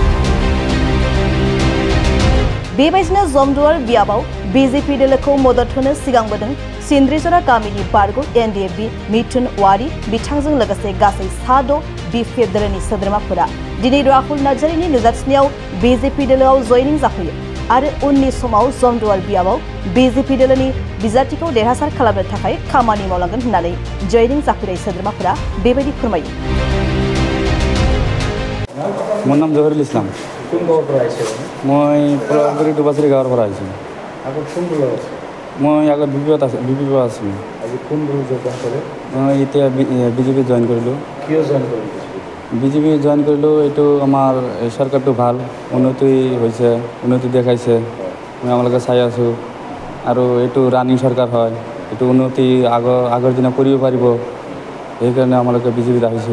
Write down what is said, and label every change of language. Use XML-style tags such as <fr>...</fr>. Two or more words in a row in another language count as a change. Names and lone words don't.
<brx>बेबायदिनो जमदुवार बियाबाव बीजेपी दलखौ मदद होनो सिगांबोदों सिन्द्रिजरा गामिनि बारग' एनडीएफबी मिथुन वारी बिथांजों लोगोसे गासै 6 बीपीएफ दलनि सोद्रोमाफोरा दिनै राहुल नार्जारिनि नुजाथिनायाव बीजेपी दलआव जयनिं जाफैयो आरो उननि समाव जमदुवार बियाबाव बीजेपी दलनि बिजाथिखौ देरहासार खालामनो थाखाय खामानि मावलांगोन होननानै जयनिं जाफैनाय सोद्रोमाफोरा बेबायदि फोरमायो।</brx> <as>मोर नाम जहिरुल इस्लाम। কোন গাঁৱৰ পৰা আহিছে? মই পলাগুৰি দুবাচৰি গাঁৱৰ পৰা আহিছোঁ। আগত কোন দলৰ আছে? মই আগত বিপিত আছিলোঁ। আজি কোন দল যোগদান কৰে? মই এতিয়া বিজেপি জইন কৰিলোঁ। কিয় জইন কৰিলে? বিজেপি জইন কৰিলোঁ, এইটো আমাৰ চৰকাৰটো ভাল, উন্নতি হৈছে, উন্নতি দেখাইছে, আমালোকে চাই আছোঁ আৰু এইটো ৰানিং চৰকাৰ হয়, এইটো উন্নতি আগৰ দিনা কৰিব পাৰিব, সেইকাৰণে আমালোকে বিজেপিত আহিছোঁ।</as>